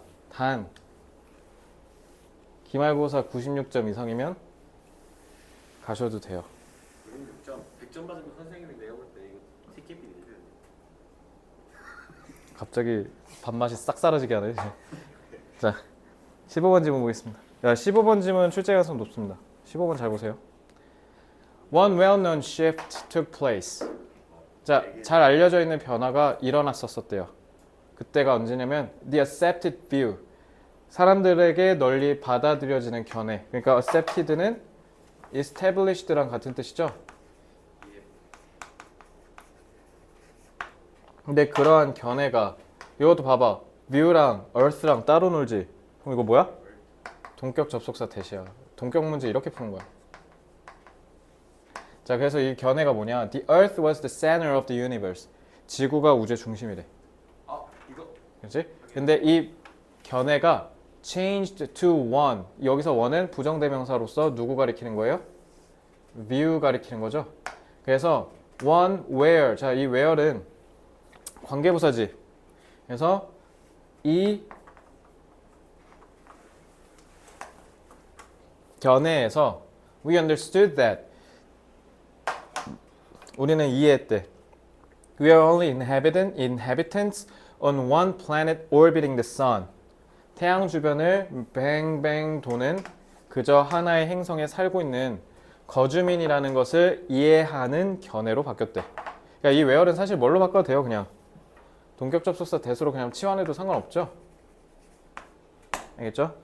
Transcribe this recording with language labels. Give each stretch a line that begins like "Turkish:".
Korean: 단 기말고사 96점 이상이면 가셔도 돼요. 96점 100점 받으면 선생님이 내가 볼 때 이거 티켓비 내줘야 돼. 갑자기 밥맛이 싹 사라지게 하네. 자, 15번 지문 보겠습니다. 야, 15번 지문 출제 가능성 높습니다. 15번 잘 보세요.
English: One well-known shift took place.
Korean: 자, 잘 알려져 있는 변화가 일어났었대요. 그때가 언제냐면
English: the accepted view.
Korean: 사람들에게 널리 받아들여지는 견해. 그러니까 accepted는 established랑 같은 뜻이죠. 근데 그러한 견해가 이것도 봐봐. view랑 earth랑 따로 놀지. 그럼 이거 뭐야? 동격 접속사 대시야. 동격 문제 이렇게 푸는 거야. 자, 그래서 이 견해가 뭐냐?
English: The earth was the center of the universe.
Korean: 지구가 우주의 중심이래. 이거 그렇지? 근데 이 견해가
English: changed to one.
Korean: 여기서 one은 부정대명사로서 누구 가리키는 거예요? view 가리키는 거죠. 그래서 one where. 자, 이 where는 관계부사지. 그래서 이 견해에서
English: we understood that.
Korean: 우리는 이해했대.
English: We are only inhabitants on one planet orbiting the sun.
Korean: 태양 주변을 뱅뱅 도는 그저 하나의 행성에 살고 있는 거주민이라는 것을 이해하는 견해로 바뀌었대. 그러니까 이 where는 사실 뭘로 바꿔도 돼요. 그냥 동격 접속사 대수로 그냥 치환해도 상관없죠. 알겠죠?